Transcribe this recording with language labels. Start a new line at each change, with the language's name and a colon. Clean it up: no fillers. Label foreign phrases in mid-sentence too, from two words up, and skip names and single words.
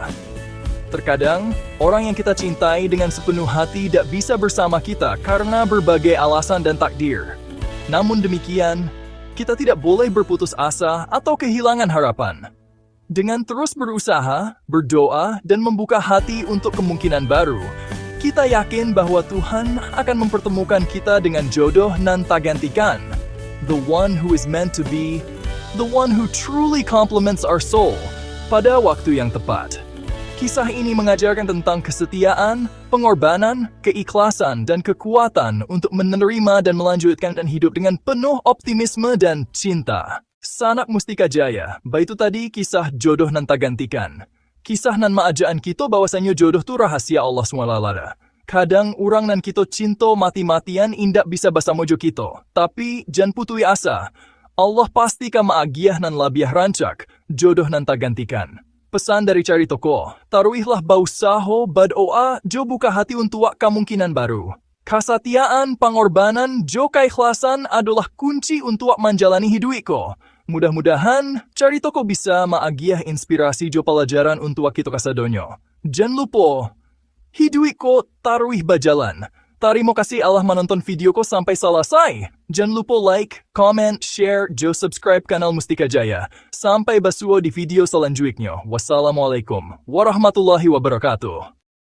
Indonesian: Terkadang, orang yang kita cintai dengan sepenuh hati tidak bisa bersama kita karena berbagai alasan dan takdir. Namun demikian, kita tidak boleh berputus asa atau kehilangan harapan. Dengan terus berusaha, berdoa, dan membuka hati untuk kemungkinan baru, kita yakin bahwa Tuhan akan mempertemukan kita dengan
Minangkabau: jodoh nan tak gantikan.
English: The one who is meant to be, the one who truly complements our soul,
Indonesian: pada waktu yang tepat. Kisah ini mengajarkan tentang kesetiaan, pengorbanan, keikhlasan, dan kekuatan untuk menerima dan melanjutkan dan hidup dengan penuh optimisme dan cinta.
Minangkabau: Sanak Mustika Jaya, itu tadi kisah jodoh nan tak gantikan. Kisah nan maajaan kita bahwasanya jodoh tu rahasia Allah SWT. Kadang orang nan kita cinta mati-matian indak bisa basamojo kita. Tapi jangan putui asa. Allah pasti ka maagiah nan labiah rancak, jodoh nan tak gantikan. Pesan dari Cari Toko, taruhlah bausaho badoa jo buka hati untuk kemungkinan baru.
Indonesian: Kesetiaan, pengorbanan, jo keikhlasan adalah kunci untuk menjalani hidupku.
Minangkabau: Mudah-mudahan Cari Toko bisa maagiah inspirasi jo pelajaran untuk kita kasadonyo.
Indonesian: Jangan lupa, hidupku taruh bajalan. Terima kasih Allah menonton videoku sampai selesai. Jangan lupa
English: like, comment, share,
Minangkabau: jo subscribe kanal Mustika Jaya. Sampai basuo di video selanjutnya.
Arabic: Wassalamualaikum warahmatullahi wabarakatuh.